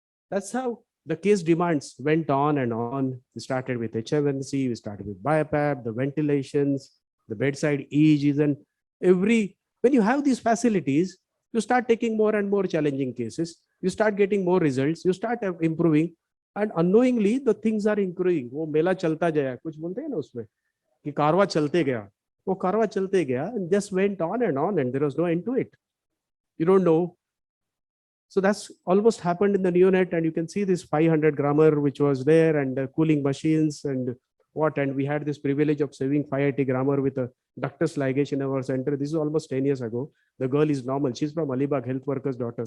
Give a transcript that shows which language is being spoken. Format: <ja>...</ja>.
<en>That's how the case demands went on and on. We started with HFNC, we started with BiPAP, the ventilations, the bedside EEGs, and when you have these facilities, you start taking more and more challenging cases. You start getting more results. You start improving. And unknowingly, the things are improving.</en> <hi>वो मेला चलता जाया, कुछ बोलते हैं ना उसमें कि कारवा चलते गया, वो कारवा चलते गया,</hi> <en>and just went on, and there was no end to it. You don't know. So that's almost happened in the neonate, and you can see this 500 grammer which was there, and cooling machines and what. And we had this privilege of saving 580 grammer with a ductus ligation in our center. This is almost 10 years ago. The girl is normal. She's from Alibag, health worker's daughter.</en>